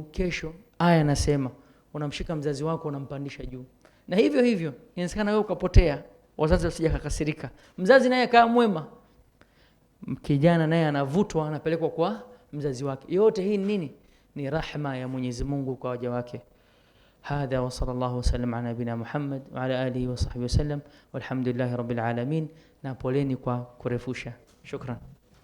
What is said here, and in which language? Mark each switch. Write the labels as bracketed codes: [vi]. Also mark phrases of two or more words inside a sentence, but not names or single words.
[sw] Kesho aya nasema unamshika mzazi wako, unampandisha juu. Na hivyo hivyo inawezekana wewe ukapotea, wazazi wasije kakasirika, mzazi naye akawa mwema, kijana naye anavutwa, anapelekwa kwa mzazi wake. Yote hii nini? Ni rahma ya Mwenyezi Mungu kwa waja wake. [ar] هذا وصلى الله وسلم على نبينا محمد وعلى آله وصحبه وسلم والحمد لله رب العالمين. [sw] Na poleni kwa kurefusha. Shukran.